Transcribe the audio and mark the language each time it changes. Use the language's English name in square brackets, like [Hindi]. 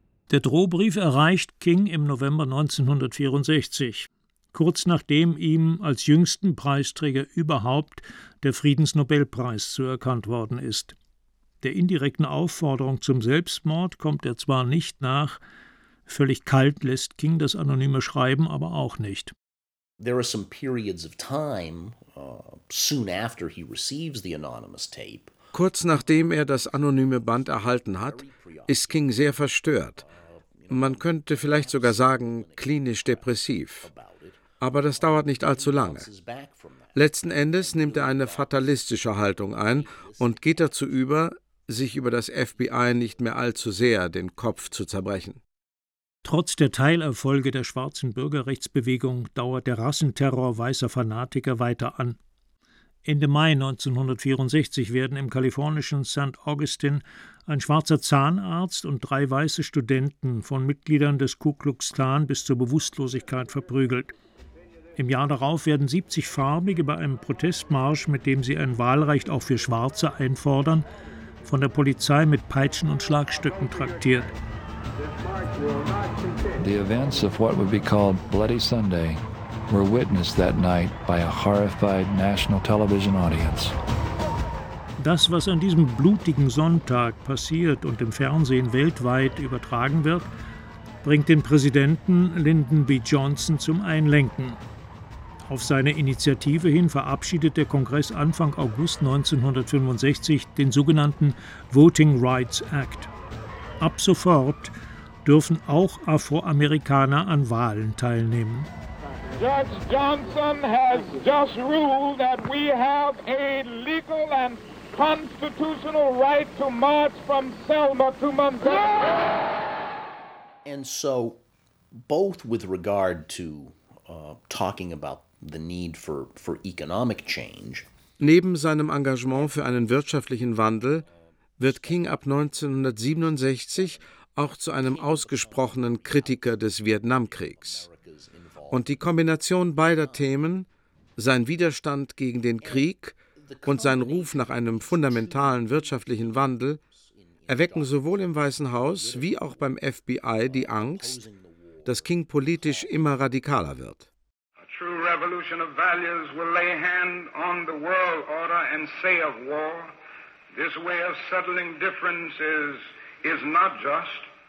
[German] Der Drohbrief erreicht King im November 1964, kurz nachdem ihm als jüngsten Preisträger überhaupt der Friedensnobelpreis zuerkannt worden ist. Der indirekten Aufforderung zum Selbstmord kommt er zwar nicht nach, völlig kalt lässt King das anonyme Schreiben aber auch nicht. [English] There are some periods of time, soon after he receives the anonymous tape. [German] Kurz nachdem er das anonyme Band erhalten hat, ist King sehr verstört. Man könnte vielleicht sogar sagen, klinisch depressiv. Aber das dauert nicht allzu lange. Letzten Endes nimmt er eine fatalistische Haltung ein und geht dazu über, sich über das FBI nicht mehr allzu sehr den Kopf zu zerbrechen. Trotz der Teilerfolge der schwarzen Bürgerrechtsbewegung dauert der Rassenterror weißer Fanatiker weiter an. Ende Mai 1964 werden im kalifornischen St. Augustine ein schwarzer Zahnarzt und 3 weiße Studenten von Mitgliedern des Ku Klux Klan bis zur Bewusstlosigkeit verprügelt. Im Jahr darauf werden 70 Farbige bei einem Protestmarsch, mit dem sie ein Wahlrecht auch für Schwarze einfordern, von der Polizei mit Peitschen und Schlagstöcken traktiert. [English] The events of what would be called Bloody Sunday were witnessed that night by a horrified national television audience. [German] Das, was an diesem blutigen Sonntag passiert und im Fernsehen weltweit übertragen wird, bringt den Präsidenten Lyndon B. Johnson zum Einlenken. Auf seine Initiative hin verabschiedet der Kongress Anfang August 1965 den sogenannten Voting Rights Act. Ab sofort dürfen auch Afroamerikaner an Wahlen teilnehmen. [English] Judge Johnson has just ruled that we have a legal and constitutional right to march from Selma to Montgomery. And so both with regard to talking about the need for economic change. [German] Neben seinem Engagement für einen wirtschaftlichen Wandel wird King ab 1967 auch zu einem ausgesprochenen Kritiker des Vietnamkriegs. Und die Kombination beider Themen, sein Widerstand gegen den Krieg und sein Ruf nach einem fundamentalen wirtschaftlichen Wandel, erwecken sowohl im Weißen Haus wie auch beim FBI die Angst, dass King politisch immer radikaler wird. [English] A true revolution of values will lay hand on the world order and say of war, this way of settling differences is not just.